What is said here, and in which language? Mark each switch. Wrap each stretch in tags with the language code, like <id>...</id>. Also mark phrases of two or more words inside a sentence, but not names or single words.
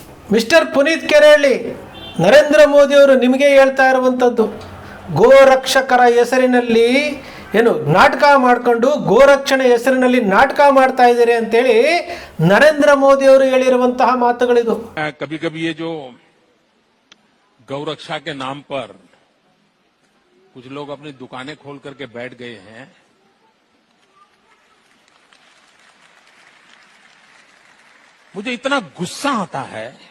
<kn>ಮಿಸ್ಟರ್ ಪುನೀತ್ ಕೆರೆಹಳ್ಳಿ, ನರೇಂದ್ರ ಮೋದಿಯವರು ನಿಮಗೆ ಹೇಳ್ತಾ ಇರುವಂಥದ್ದು, ಗೋರಕ್ಷಕರ ಹೆಸರಿನಲ್ಲಿ ಏನು ನಾಟಕ ಮಾಡಿಕೊಂಡು ಗೋರಕ್ಷಣೆ ಹೆಸರಿನಲ್ಲಿ ನಾಟಕ ಮಾಡ್ತಾ ಇದ್ದೀರಿ ಅಂತೇಳಿ ನರೇಂದ್ರ ಮೋದಿಯವರು ಹೇಳಿರುವಂತಹ ಮಾತುಗಳಿದು.</kn> <hi>कभी कभी ये जो गौरक्षा के नाम पर कुछ लोग अपनी दुकानें खोल करके बैठ गए हैं, मुझे इतना गुस्सा आता है।</hi>